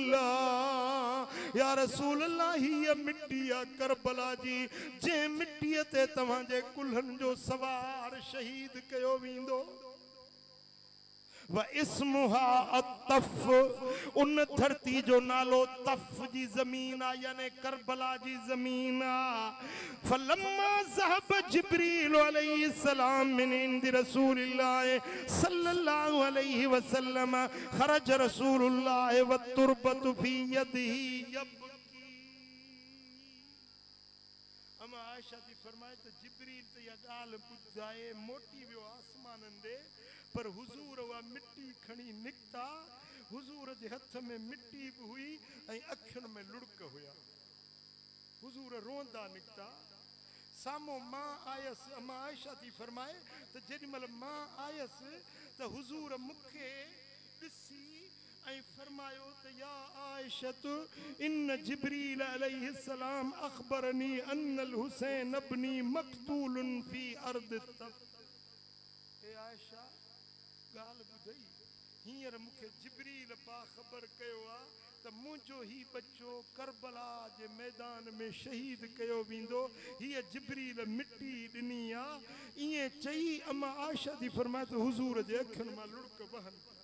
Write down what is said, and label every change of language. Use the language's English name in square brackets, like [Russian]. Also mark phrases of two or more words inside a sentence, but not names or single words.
[Sindhi] अल्लाह हीअ मिट्टी आ करबला जी जे मिट्टीअ ते तव्हांजे कुल्हनि जो सवार शहीद कयो वेंदो [Arabic] و اسمها الطف [Sindhi] उन धरती जो नालो तफ जी जमीन आ [Arabic] यानी करबला जी जमीन आ فلما ذهب جبريل عليه السلام من عند رسول الله صلى الله عليه وسلم خرج رسول الله وتربة في يده يبكي [Sindhi] अमा आयशा जी फरमाए त जिब्रील त या गाल बुझाए मोटी वियो आसमानन दे पर हुजूर वा मिट्टी खणी निकता हुजूर जे हथ में मिट्टी भी हुई ऐं अखियुनि में लुड़क हुया हुजूर रोंदा निकता सामो मां आयसि अम्मा आयशा थी फरमाए त जेॾीमहिल मां आयसि त हुजूर मूंखे ॾिसी ऐं फरमायो त [Arabic] يا عائشة إن جبريل عليه السلام أخبرني أن الحسين ابني مقتول في أرض الطف [Sindhi] ए आयशा गाल बुधई हींअर मूंखे जिब्रील बाख़बर कयो आहे त मुंहिंजो ही बच्चो करबला जे मैदान में शहीद कयो वेंदो हीअ जिब्रील मिट्टी ॾिनी आहे ईअं चई अम्मा आयशा थी फरमाए त हुजूर जे अखियुनि मां लुड़क वहनि